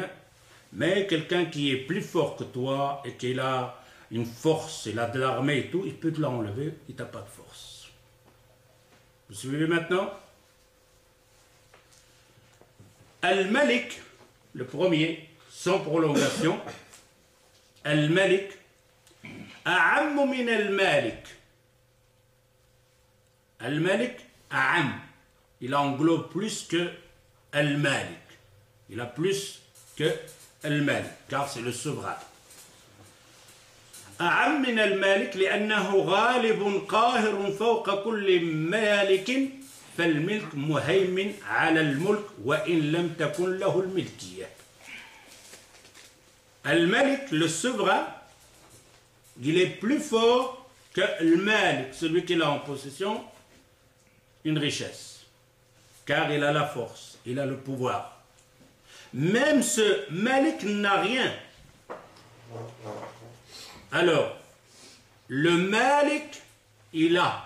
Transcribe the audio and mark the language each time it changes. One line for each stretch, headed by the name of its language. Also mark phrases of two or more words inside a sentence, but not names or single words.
French: Mais quelqu'un qui est plus fort que toi et qui a une force, il a de l'armée et tout, il peut te l'enlever, il n'a pas de force. Vous suivez maintenant? Al-Malik, le premier, sans prolongation.
Arabic: الملك، أعمّ من الملك. الملك، أعم.
French: Il englobe plus que Al-Malik. Il a plus que Al-Malik, car c'est le souverain.
Arabic: أعم من المالك لأنه غالب قاهر فوق كل مالك فالملك مهيمن على الملك وإن لم تكن له الملكية. الملك,
French: le souverain, il est plus fort que le malik, celui qui a en possession une richesse, car il a la force, il a le pouvoir. Même ce malik n'a rien. Alors, le Malik, il a.